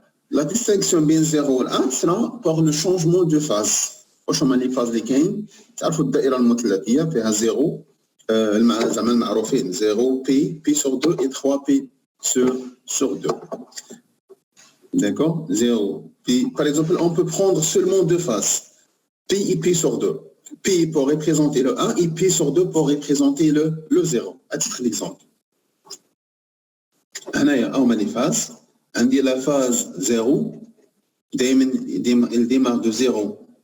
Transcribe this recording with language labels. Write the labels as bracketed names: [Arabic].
[French] La distinction bien 0 et 1 sera par le changement de phase. [Arabic] واش هما لي فاز اللي كاين تعرفوا الدائره المثلثيه فيها 0 زعما المعروفين 0 بي [French] sur 2 et 3 p sur 2. D'accord? 0 p. Par exemple, on peut prendre seulement deux phases. P et p sur 2. P pour représenter le 1 et p sur 2 pour représenter le 0. À titre d'exemple. [Arabic] هنايا هما لي فاز. عندي [French] la phase 0 [Arabic] دائما [French] il démarre de 0.